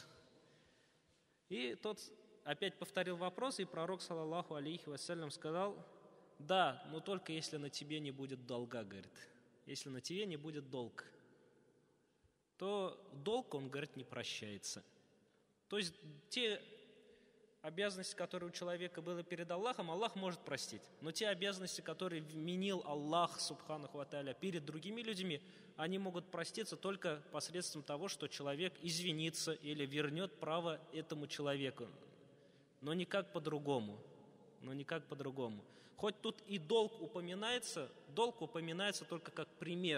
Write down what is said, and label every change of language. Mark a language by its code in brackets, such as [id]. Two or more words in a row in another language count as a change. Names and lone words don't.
[ru] И тот опять повторил вопрос, и пророк, [ar] صلى الله عليه وسلم, [ru] сказал: да, но только если на тебе не будет долга, говорит. Если на тебе не будет долг, то долг, он, говорит, не прощается. То есть те обязанности, которые у человека были перед Аллахом, Аллах может простить. Но те обязанности, которые вменил Аллах, [ar] سبحانه وتعالى, [ru] перед другими людьми, они могут проститься только посредством того, что человек извинится или вернет право этому человеку. Но никак по-другому. Хоть тут и долг упоминается только как пример.